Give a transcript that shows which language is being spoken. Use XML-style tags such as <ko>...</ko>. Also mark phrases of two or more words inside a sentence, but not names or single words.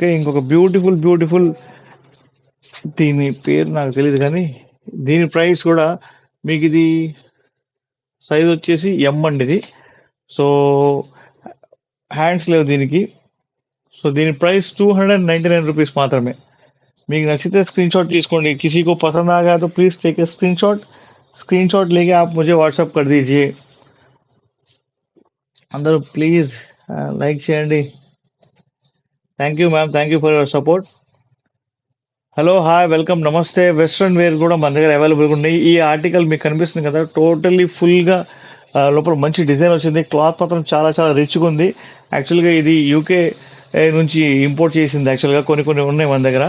<te>ఇంకొక</te> <en>beautiful beautiful,</en> <te>దీని పేరు నాకు తెలియదు కానీ దీని ప్రైస్ కూడా మీకు ఇది సైజ్ వచ్చేసి ఎం అండి ఇది.</te> <en>so hands</en> <te>లేవు దీనికి. సో దీని ప్రైస్ ₹299 మాత్రమే. మీకు నచ్చితే</te> <en>screen shot</en> <te>తీసుకోండి.</te> <hi>किसी को पसंद आ गया तो</hi> <en>please take a screen shot</en> <hi>लेके आप मुझे व्हाट्सएप कर दीजिए.</hi> <te>అందరూ</te> <en>please like</en> <te>చేయండి.</te> <en>thank you ma'am, thank you for your support. hello hi welcome నమస్తే. western wear</en> <te>కూడా మన దగ్గర అవైలబుల్గా ఉన్నాయి. ఈ ఆర్టికల్ మీకు కనిపిస్తుంది కదా, టోటల్లీ ఫుల్గా లోపల మంచి డిజైన్ వచ్చింది. క్లాత్ మాత్రం చాలా చాలా రిచ్గా ఉంది. యాక్చువల్గా ఇది యూకే నుంచి ఇంపోర్ట్ చేసింది. యాక్చువల్గా కొన్ని కొన్ని ఉన్నాయి మన దగ్గర.</te>